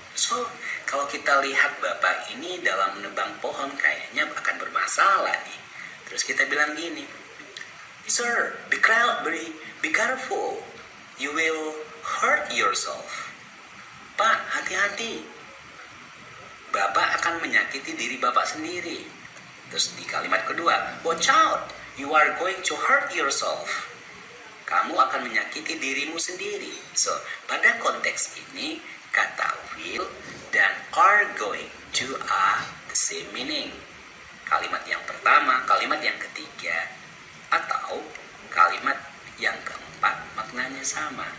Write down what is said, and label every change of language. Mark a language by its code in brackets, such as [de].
[id] So, kalau kita lihat bapak ini dalam menebang pohon kayaknya akan bermasalah nih. Terus kita bilang gini, [en] "Sir, be careful. You will hurt yourself." [id] Pak, hati-hati. Bapak akan menyakiti diri Bapak sendiri. Terus di kalimat kedua, [en] watch out, you are going to hurt yourself. [id] Kamu akan menyakiti dirimu sendiri. [en] So, [id] pada konteks ini, kata will dan [en] are going to are the same meaning. [id] Kalimat yang pertama, kalimat yang ketiga, atau kalimat yang keempat maknanya sama.